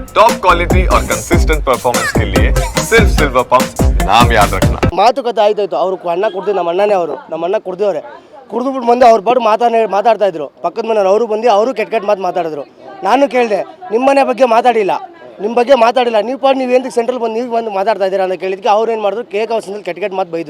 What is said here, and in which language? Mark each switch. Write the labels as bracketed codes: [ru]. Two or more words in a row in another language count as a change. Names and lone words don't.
[hi] टॉप क्वालिटी और कंसिस्टेंट परफॉर्मेंस के लिए सिर्फ सिल्वर पंप नाम याद रखना। [kn] ಮಾತುಕತೆ ಆಯ್ತಾಯ್ತು. ಅವರು ಅಣ್ಣ ಕೊಡ್ತೀವಿ, ನಮ್ಮ ಅಣ್ಣನೇ ಅವರು, ನಮ್ಮ ಅಣ್ಣ ಕುಡ್ದವ್ರೆ. ಕುಡಿದ್ಬಿಟ್ಟು ಬಂದು ಅವ್ರ ಪಾಡು ಮಾತಾಡ್ತಾ ಇದ್ರು. ಪಕ್ಕದ ಮನೆಯವ್ರು ಅವರು ಬಂದು ಅವರು ಕೆಟ್ಟ ಮಾತು ಮಾತಾಡಿದ್ರು. ನಾನು ಕೇಳಿದೆ, ನಿಮ್ಮ ಮನೆ ಬಗ್ಗೆ ಮಾತಾಡಿಲ್ಲ, ನಿಮ್ಮ ಬಗ್ಗೆ ಮಾತಾಡಿಲ್ಲ, ನೀವು ಏನು ಸೆಂಟ್ರಲ್ ಬಂದು ನೀವು ಬಂದು ಮಾತಾಡ್ತಾ ಇದ್ದೀರಾ ಅಂತ ಕೇಳಿದಕ್ಕೆ ಅವ್ರು ಏನು ಮಾಡಿದ್ರು, ಕೇಕ್ ಹೌಸ್ನಲ್ಲಿ ಕೆಟ್ಟ ಮಾತು ಬೈದರು.